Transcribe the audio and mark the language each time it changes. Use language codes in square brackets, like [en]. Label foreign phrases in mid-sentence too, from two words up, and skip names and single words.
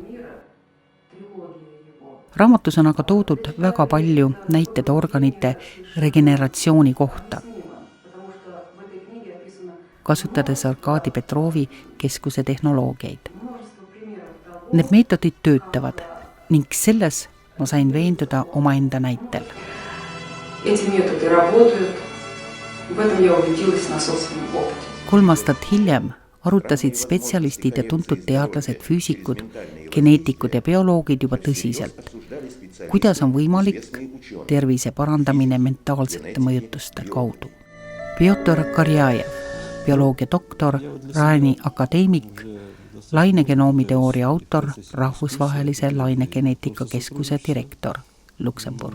[et] Raamatus on aga toodud väga palju näited organite regeneratsiooni kohta, kasutades Arkadi Petrovi keskuse tehnoloogiaid. Need meetodid töötavad ning selles ma sain veenduda omaenda näitel. [ru] Эти методы работают. В этом я убедилась на собственном опыте. [et] 3 aastat hiljem arutasid spetsialistid ja tuntud teadlased, füüsikud, geneetikud ja bioloogid juba tõsiselt, kuidas on võimalik tervise parandamine mentaalsete mõjutuste kaudu. Pjotr Karjajev, bioloogia doktor, Raani akadeemik, lainegenoomi-teooria autor, rahvusvahelise lainegeneetika keskuse direktor Luksemburg.